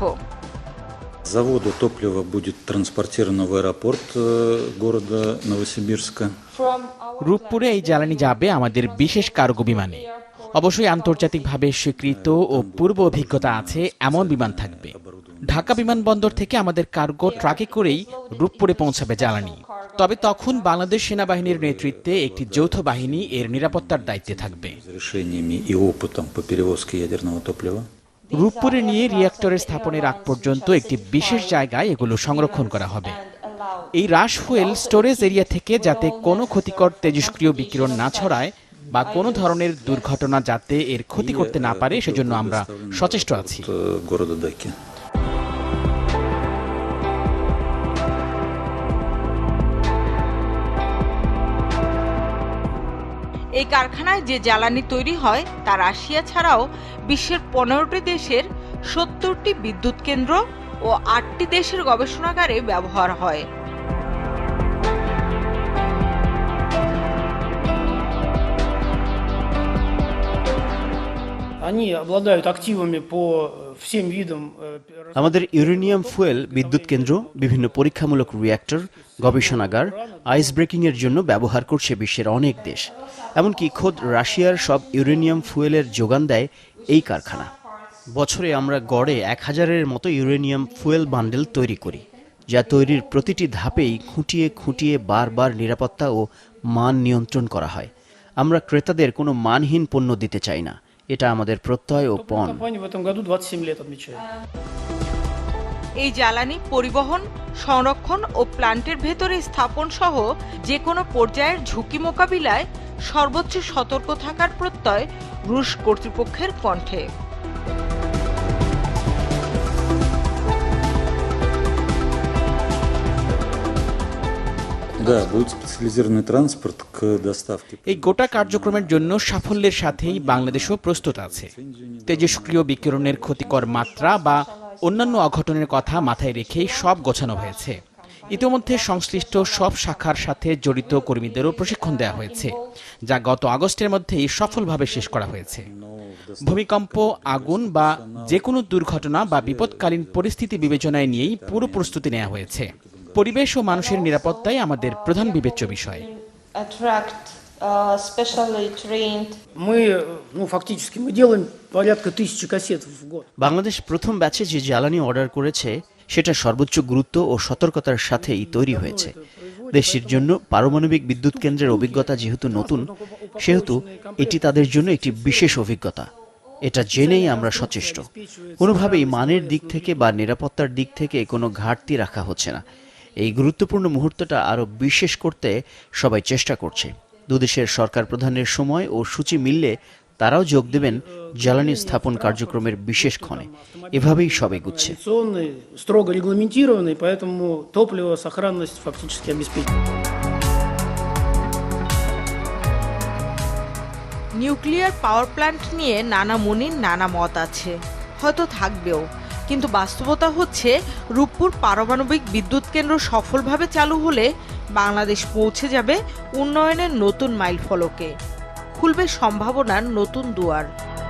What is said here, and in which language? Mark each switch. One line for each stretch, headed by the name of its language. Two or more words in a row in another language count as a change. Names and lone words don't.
Russian: Заводу топлива будет транспортировано в аэропорт города Новосибирска.
Bangla: রূপপুরে এই জ্বালানি যাবে আমাদের বিশেষ কার্গো বিমানে। অবশ্যই আন্তর্জাতিকভাবে স্বীকৃত ও পূর্ব অভিজ্ঞতা আছে এমন বিমান থাকবে। ঢাকা বিমানবন্দর থেকে আমাদের কার্গো ট্রাকে করেই রূপপুরে পৌঁছাবে জ্বালানি। তবে তখন বাংলাদেশ সেনাবাহিনীর নেতৃত্বে একটি যৌথ বাহিনী এর নিরাপত্তার দায়িত্বে থাকবে।
Russian: Решениями и опытом по перевозке ядерного топлива.
Bangla: রূপপুরে নিয়ে রিঅ্যাক্টরের স্থাপনের আগ পর্যন্ত একটি বিশেষ জায়গায় এগুলো সংরক্ষণ করা হবে। এই
English: rush fuel storage area
Bangla: থেকে যাতে কোনো ক্ষতিকর তেজস্ক্রিয় বিকিরণ না ছড়ায় বা কোনো ধরনের দুর্ঘটনা যাতে এর ক্ষতি করতে না পারে সেজন্য আমরা সচেষ্ট আছি।
Russian: Города Даки.
Bangla: এই কারখানায় যে জ্বালানি তৈরি হয় তা রাশিয়া ছাড়াও বিশ্বের 15টি দেশের 70টি বিদ্যুৎ কেন্দ্র ও 8টি দেশের গবেষণাগারে ব্যবহার হয়।
Russian: Они обладают активами по всем видам.
Bangla: আমাদের
English: uranium fuel
Bangla: বিদ্যুৎ কেন্দ্র, বিভিন্ন পরীক্ষামূলক রিঅ্যাক্টর, গবেষণাগার,
English: ice breaking
Bangla: এর জন্য ব্যবহার করছে বিশ্বের অনেক দেশ। এমনকি খোদ রাশিয়ার সব
English: uranium fuel
Bangla: যোগান দেয় এই কারখানা। বছরে আমরা গড়ে 1000-এর মতো
English: uranium fuel bundle
Bangla: তৈরি করি, যা তৈরির প্রতিটি ধাপেই খুঁটিয়ে খুঁটিয়ে বারবার নিরাপত্তা ও মান নিয়ন্ত্রণ করা হয়। আমরা ক্রেতাদের কোনো মানহীন পণ্য দিতে চাই না, এটা আমাদের প্রত্যয় ও পণ।
Russian: Компания в этом году 27 лет отмечает.
Bangla: এই জ্বালানি পরিবহন, সংরক্ষণ ও প্ল্যান্টের ভেতরে স্থাপন সহ যে কোনো পর্যায়ের ঝুঁকি মোকাবিলায় সর্বোচ্চ সতর্ক থাকার প্রত্যয় রুশ কর্তৃপক্ষের কণ্ঠে।
Russian: Да, будет специализированный транспорт к доставке.
Bangla: এই গোটা কার্যক্রমের জন্য সাফল্যের সাথেই বাংলাদেশও প্রস্তুত আছে। তেজস্ক্রিয় বিকিরণের ক্ষতিকর মাত্রা বা অন্যান্য অঘটনের কথা মাথায় রেখেই সব গোছানো হয়েছে। ইতিমধ্যে সংশ্লিষ্ট সব শাখার সাথে জড়িত কর্মীদেরও প্রশিক্ষণ দেওয়া হয়েছে, যা গত আগস্টের মধ্যেই সফলভাবে শেষ করা হয়েছে। ভূমিকম্প, আগুন বা যে কোনো দুর্ঘটনা বা বিপদকালীন পরিস্থিতি বিবেচনায় নিয়েই পুরো প্রস্তুতি নেওয়া হয়েছে। পরিবেশ ও মানুষের নিরাপত্তাই আমাদের প্রধান বিবেচ্য বিষয়।
Russian: Мы фактически мы делаем порядка 1000 кассет в год.
Bangla: বাংলাদেশ প্রথম ব্যাচে যে জ্বালানি অর্ডার করেছে সেটা সর্বোচ্চ গুরুত্ব ও সতর্কতার সাথেই তৈরি হয়েছে। দেশটির জন্য পারমাণবিক বিদ্যুৎ কেন্দ্রের অভিজ্ঞতা যেহেতু নতুন, সেহেতু এটি তাদের জন্য একটি বিশেষ অভিজ্ঞতা। এটা জেনেই আমরা সচেষ্ট। কোনোভাবেই মানের দিক থেকে বা নিরাপত্তার দিক থেকে কোনো ঘাটতি রাখা হচ্ছে না। এই গুরুত্বপূর্ণ মুহূর্তটা আরও বিশেষ করতে সবাই চেষ্টা করছে। দুদেশের সরকার প্রধানের সময় ও সূচি মিললে তারাও যোগ দেবেন জ্বালানি স্থাপন কার্যক্রমের বিশেষ ক্ষণে। এভাবেই সব এগুচ্ছে।
Russian: Строго регламентированный, поэтому топливо, сохранность фактически обеспечена.
English: nuclear power plant
Bangla: নিয়ে নানা মনির নানা মত আছে, হয়তো থাকবেও, কিন্তু বাস্তবতা হচ্ছে রূপপুর পারমাণবিক বিদ্যুৎ কেন্দ্র সফলভাবে চালু হলে বাংলাদেশ পৌঁছে যাবে উন্নয়নের নতুন মাইলফলকে, খুলবে সম্ভাবনার নতুন দুয়ার।